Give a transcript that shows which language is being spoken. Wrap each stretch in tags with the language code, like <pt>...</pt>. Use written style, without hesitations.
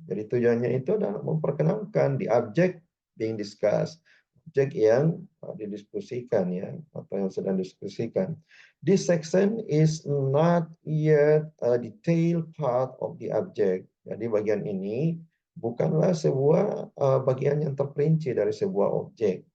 <id>Jadi tujuannya itu adalah memperkenalkan</id> <en>the object being discussed,</en> <id>objek yang didiskusikan ya, atau yang sedang diskusikan.</id> <en>This section is not yet a detailed part of the object.</en> <id>Jadi bagian ini bukanlah sebuah bagian yang terperinci dari sebuah objek.</id>